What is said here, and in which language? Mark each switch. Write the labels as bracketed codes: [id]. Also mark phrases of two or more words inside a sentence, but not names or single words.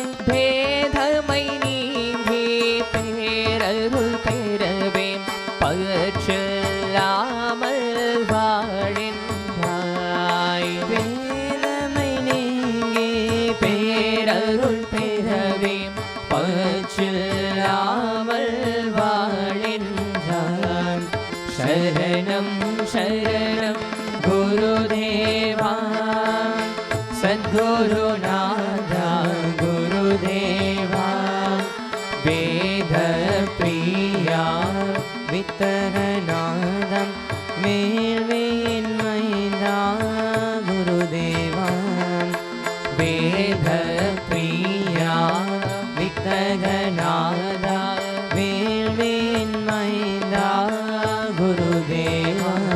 [ta] பேதமை நீங்கி பேரருள் பெறவே பற்றில்லாமல் வாழின்றாய்। வேதமை நீங்கி பேரருள் பெறவே பற்றில்லாமல் வாழின்றாய்। [sa] शरणं शरणं गुरुदेवा सद्गुरुनाथा गुरुदेवा। वेदप्रिया [ta] வித்தகநாதம் வேள்வியின் மைந்தா குருதேவா। वेदप्रिया வித்தகநாதா வேள்வியின் மைந்தா குருதேவா।